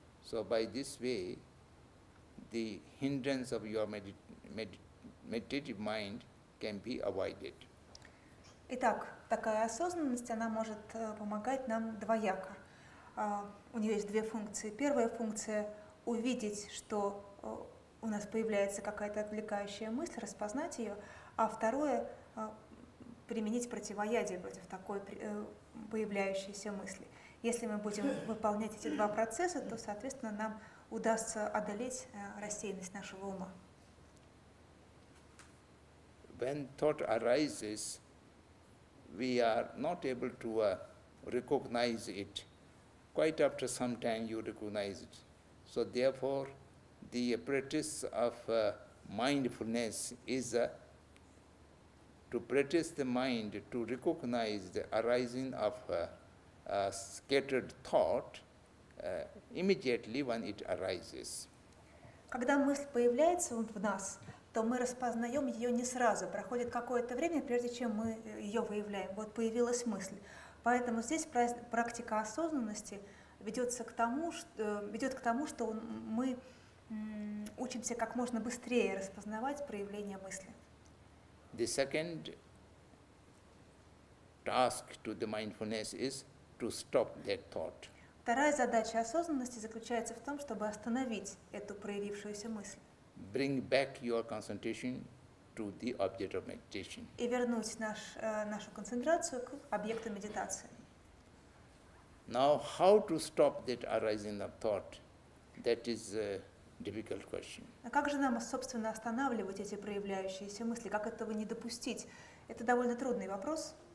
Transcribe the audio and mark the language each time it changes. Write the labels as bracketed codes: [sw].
[en] So by this way, the hindrance of your meditative mind can be avoided. [ru] Итак, такая осознанность, она может помогать нам двояко. У нее есть две функции. Первая функция — увидеть, что у нас появляется какая-то отвлекающая мысль, распознать ее, а второе — применить противоядие против такой появляющейся мысли. Если мы будем выполнять эти два процесса, то, соответственно, нам удастся одолеть рассеянность нашего ума. [en] When thought arises, we are not able to recognize it. Quite after some time you recognize it. So therefore, the practice of mindfulness is to practice the mind to recognize the arising of scattered thought immediately when it arises. [ru] Когда мысль появляется в нас, то мы распознаем ее не сразу. Проходит какое-то время, прежде чем мы ее выявляем. Вот появилась мысль. Поэтому здесь практика осознанности ведет к тому, что мы учимся как можно быстрее распознавать проявление мысли. [en] The second task to the mindfulness is to stop that thought. [ru] Вторая задача осознанности заключается в том, чтобы остановить эту проявившуюся мысль. [en] Bring back your concentration to the object of meditation. [ru] И вернуть нашу концентрацию к объекту медитации. [en] Now, how to stop that arising of thought? That is a difficult question. [ru] А как же нам, собственно, останавливать эти проявляющиеся мысли? Как этого не допустить? Это довольно трудный вопрос.